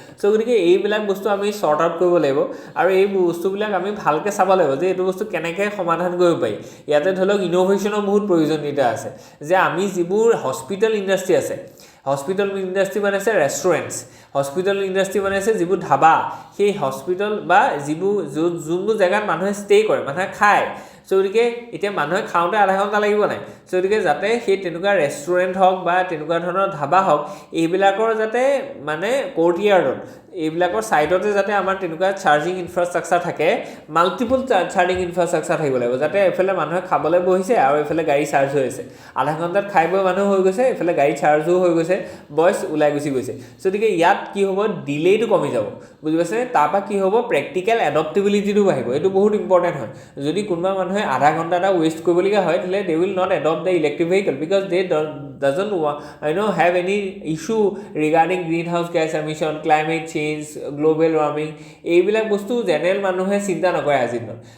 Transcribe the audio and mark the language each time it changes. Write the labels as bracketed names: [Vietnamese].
[Assamese] চ' গতিকে এইবিলাক বস্তু আমি শ্বৰ্ট আউট কৰিব লাগিব আৰু এই বস্তুবিলাক আমি ভালকৈ চাব লাগিব যে এইটো বস্তু কেনেকৈ সমাধান কৰিব পাৰি। ইয়াতে ধৰি লওক ইন'ভেশ্যনৰ বহুত প্ৰয়োজনীয়তা আছে। যে আমি যিবোৰ হস্পিটেল ইণ্ডাষ্ট্ৰী আছে, হস্পিটেল ইণ্ডাষ্ট্ৰী মানে আছে ৰেষ্টুৰেণ্টছ, হস্পিটেল ইণ্ডাষ্ট্ৰী মানে আছে যিবোৰ ধাবা, সেই হস্পিটেল বা যিবোৰ যোনবোৰ জেগাত মানুহে ষ্টে' কৰে, মানুহে খায়। চ' গতিকে এতিয়া মানুহে খাওঁতে আধা ঘণ্টা লাগিব নাই। চ' গতিকে যাতে সেই তেনেকুৱা ৰেষ্টুৰেণ্ট হওক বা তেনেকুৱা ধৰণৰ ধাবা হওক, এইবিলাকৰ যাতে মানে কোৰ্টয়াৰ্ডত, এইবিলাকৰ ছাইডতে যাতে আমাৰ তেনেকুৱা চাৰ্জিং ইনফ্ৰাষ্ট্ৰাকচাৰ থাকে, মাল্টিপল চাৰ্জিং ইনফ্ৰাষ্ট্ৰাকচাৰ থাকিব লাগিব, যাতে এইফালে মানুহে খাবলৈ বহিছে আৰু এইফালে গাড়ী চাৰ্জ হৈ আছে, আধা ঘণ্টাত খাই বৈ মানুহ হৈ গৈছে, এইফালে গাড়ী চাৰ্জো হৈ গৈছে, বয়স ওলাই গুচি গৈছে। চ' গতিকে ইয়াত কি হ'ব, ডিলেটো কমি যাব, বুজি পাইছে? তাৰপৰা কি হ'ব, প্ৰেক্টিকেল এডপ্টেবিলিটিটো বাঢ়িব। এইটো বহুত ইম্পৰ্টেণ্ট হয়। যদি কোনোবা মানুহে আধা ঘণ্টা এটা ৱেষ্ট কৰিবলগীয়া হয়, তেতিয়াহ'লে [English] they will not adopt the electric vehicle because they doesn't have any issue regarding greenhouse gas emission, climate change, global warming, [Assamese] এইবিলাক বস্তু জেনেৰেল মানুহে চিন্তা নকৰে আজিৰ দিনত।